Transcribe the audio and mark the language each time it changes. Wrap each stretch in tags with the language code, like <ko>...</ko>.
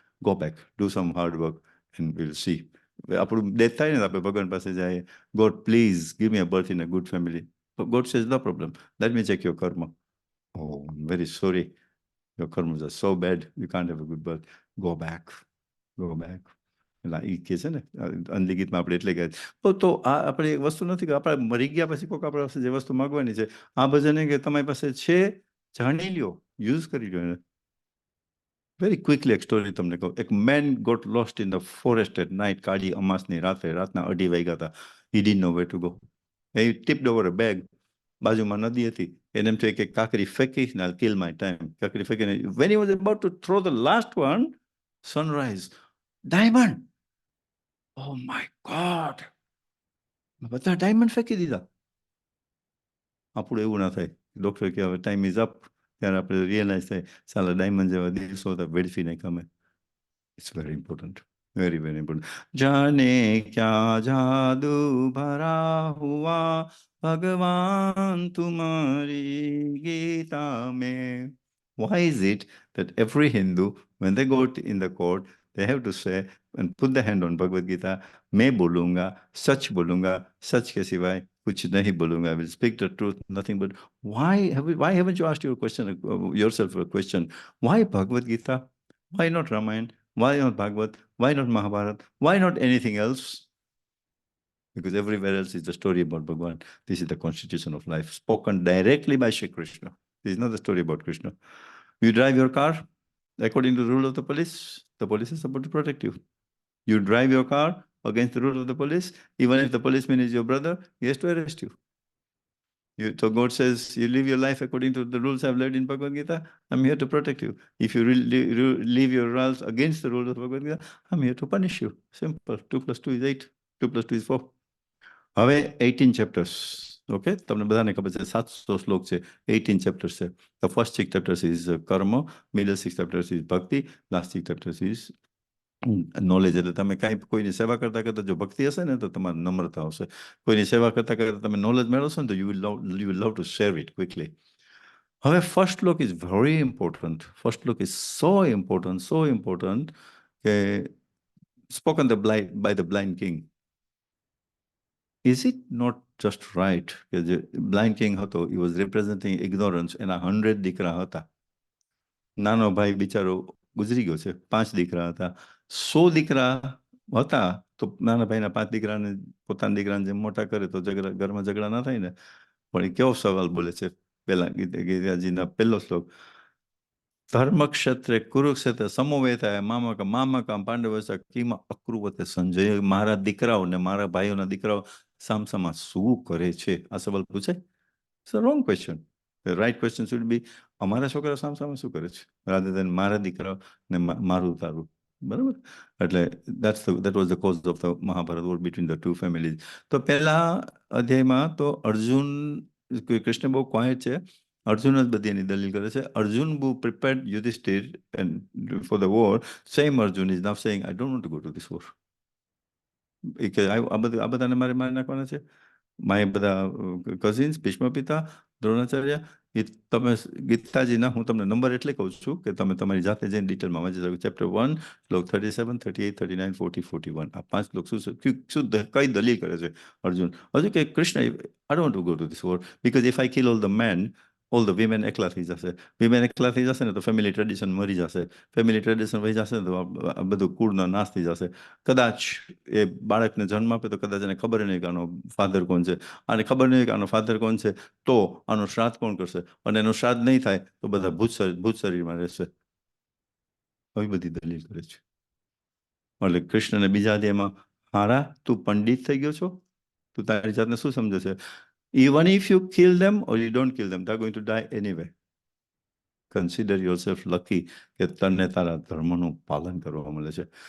<en>Go back, do some hard work, and we'll see.</en> <gu>આપણું death થાય ને આપણે ભગવાન પાસે જાય,</gu> <en>God, please give me a birth in a good family. But God says, no problem. Let me check your karma. Oh, I'm very sorry. Your karmas are so bad. You can't have a good birth. Go back. Go back.</en> <gu>એટલે એ કહે છે ને અનલિખિતમાં આપણે એટલે કહે તો આ આપણે એક વસ્તુ નથી કે આપણે મરી ગયા પછી કોઈક આપણા પાસે જે વસ્તુ માગવાની છે, આ ભજન કે તમારી પાસે છે, જાણી લ્યો, યુઝ કરી લ્યો એને.</gu> <en>very quickly</en> <gu>એક સ્ટોરી તમને કહું.</gu> <en>એક man got lost in the forest at night,</en> <gu>કાળી અમાસની રાતના 2:30 વાગ્યા હતા.</gu> <en>He didn't know where to go.</en> <gu>A</gu> <en>Tipped over a bag.</en> <gu>બાજુમાં નદી હતી. એને એમ થયું કે કાંકરી ફેંકી ને</gu> <en>I'll kill my time.</en> <gu>કાંકરી ફેંકીને</gu> <en>When he was about to throw the last one, sunrise, diamond. Oh my God!</en> <gu>બધા ડાયમંડ ફેંકી દીધા. આપણું એવું ના થાય. ડોક્ટર કે હવે</gu> <en>Time is up.</en> <gu>ત્યારે આપણે રિયલાઇઝ થાય, સાલા ડાયમંડ જેવા દિવસો હતા, વેડફી નહીં ગમે.</gu> <en>It's very important. Very very important.</en> <hi>જાને ક્યાં જાદુ ભરા હુઆ ભગવાન તુમારી ગીતા में.</hi> <en>Why is it that every Hindu, when they go in the court, they have to say and put the hand on Bhagavad Gita,</en> <hi>मैं बोलूंगा, सच बोलूंगा, सच के सिवाय कुछ नहीं बोलूंगा.</hi> <en>I will speak the truth, nothing but. Why haven't you asked yourself a question? Why Bhagavad Gita? Why not Ramayana? Why not Bhagavad? Why not Mahabharata? Why not anything else? Because everywhere else is the story about Bhagwan. This is the constitution of life, spoken directly by Shri Krishna. This is not the story about Krishna. You drive your car according to the rule of the police is supposed to protect you. You drive your car against the rule of the police, even if the policeman is your brother, he has to arrest you. So God says, you live your life according to the rules I've learned in Bhagavad Gita, I'm here to protect you. If you live your rules against the rules of Bhagavad Gita, I'm here to punish you. Simple. 2 + 2 is 8. 2 + 2 is 4.</en> <gu>હવે 18 chapters. Okay? તમને બધાને ખબર છે 700 શ્લોક છે, 18 chapters છે.</gu> <en>The first 6 chapters is karma, middle 6 chapters is bhakti, last 6 chapters is knowledge.</en> <gu>એટલે તમે કાંઈ કોઈની સેવા કરતા કરતા જો ભક્તિ હશે ને તો તમારે નમ્રતા હશે. કોઈની સેવા કરતા કરતા તમે નોલેજ મેળવશો ને તો</gu> <en>you will love to share it quickly. હવે first shloka is very important. First shloka is so important કે spoken by the blind king. Is it not just right કે જે blind king હતો, he was representing ignorance.</en> <gu>એના 100 દીકરા હતા. નાનો ભાઈ બિચારો ગુજરી ગયો છે, 5 દીકરા હતા. 100 દીકરા હતા તો નાના ભાઈના 5 દીકરાને પોતાના દીકરાને જેમ મોટા કરે તો ઘરમાં ઝઘડા ના થાય ને. પણ એ કેવો સવાલ બોલે છે પેલા ગીતાજીના પહેલો શ્લોક.</gu> <sa>ધર્મક્ષેત્રે કુરુક્ષેત્ર સમોવેતાય મામકમ પાંડવસ્ય કિમ અકૃવતે સંજય.</sa> <gu>મારા દીકરાઓ ને મારા ભાઈઓના દીકરાઓ સામસામા શું કરે છે? આ સવાલ પૂછાય?</gu> <en>It's a wrong question. The right question should be,</en> <gu>અમારા છોકરા સામસામે શું કરે છે,</gu> <en>rather than</en> <gu>મારા દીકરા ને મારું તારું. બરાબર?</gu> <en>એટલે that was the cause of the Mahabharata war between the two families.</en> <gu>તો પહેલા અધ્યાયમાં તો અર્જુન, કૃષ્ણ બહુ ક્વાયટ છે. અર્જુન જ બધી એની દલીલ કરે છે.</gu> <en>Arjun who prepared Yudhishthir and for the war, same Arjun is now saying, I don't want to go to this war.</en> <gu>આ બધાને મારે મારી નાખવાના છે. માય બધા કઝિન્સ, ભીષ્મ પિતા, દ્રોણાચાર્ય. એ તમે ગીતાજીના હું તમને નંબર એટલે કહું છું કે તમે તમારી જાતે જઈને ડિટેલમાં વાંચી શકો. ચેપ્ટર 1 શ્લોક 37, 38, 39, 40, 41. આ 5 શ્લોક શું કઈ દલીલ કરે છે અર્જુન? હજુ કે Krishna,</gu> <en>I don't want to go to this war because if I kill all the men,</en> <gu>all the women એકલા થઈ જશે. વિમેન એકલા થઈ જશે ને તો ફેમિલી ટ્રેડિશન મરી જશે. ફેમિલી ટ્રેડિશન વહી જશે ને તો આ બધું કુળનો નાશ થઈ જશે. કદાચ એ બાળકને જન્મ આપે તો કદાચ એને ખબર નહીં કે આનો ફાધર કોણ છે, આને ખબર નહીં કે આનો ફાધર કોણ છે, તો આનું શ્રાદ્ધ કોણ કરશે, અને એનું શ્રાદ્ધ નહીં થાય તો બધા ભૂત શરીરમાં રહેશે. આવી બધી દલીલ કરે છે. એટલે કૃષ્ણને બીજા અધ્યાયમાં, હારા તું પંડિત થઈ ગયો છો, તું તારી જાતને શું સમજે છે?</gu> <en>Even if you kill them or you don't kill them, they're going to die anyway. Consider yourself lucky</en> <gu>કે તને તારા ધર્મનું પાલન કરવા મળે છે.</gu>